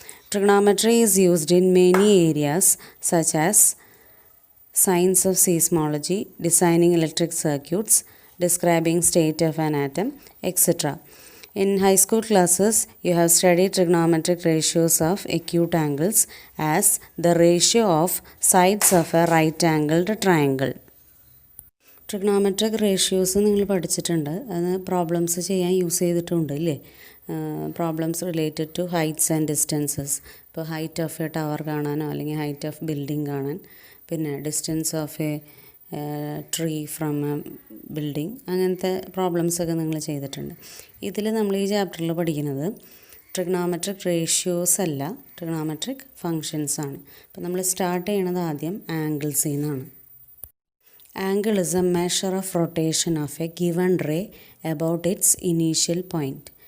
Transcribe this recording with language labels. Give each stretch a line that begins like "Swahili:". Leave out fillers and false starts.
English: Trigonometry is used in many areas such as science of seismology, designing electric circuits, describing state of an atom, etc. In high school classes, you have studied trigonometric ratios of acute angles as the ratio of sides of a right-angled triangle.
Malayalam: Trigonometric ratios നിങ്ങൾ പഠിച്ചിട്ടുണ്ട്. അത് problems ചെയ്യാൻ use ചെയ്തിട്ടുണ്ട് ഇല്ലേ?
English: Problems related to heights and distances.
Malayalam: ഇപ്പോൾ height of A tower കാണാനോ അല്ലെങ്കിൽ height of building കാണാൻ, പിന്നെ distance of A tree from A building, അങ്ങനത്തെ പ്രോബ്ലംസൊക്കെ നിങ്ങൾ ചെയ്തിട്ടുണ്ട്. ഇതിൽ നമ്മൾ ഈ ചാപ്റ്ററിൽ പഠിക്കുന്നത് ട്രിഗ്നോമെട്രിക് റേഷ്യോസ് അല്ല, ട്രിഗ്നോമെട്രിക് ഫങ്ഷൻസ് ആണ്. അപ്പോൾ നമ്മൾ സ്റ്റാർട്ട് ചെയ്യണത് ആദ്യം ആംഗിൾസിൽ നിന്നാണ്.
English: Angle is a measure of rotation of a given ray about its initial point.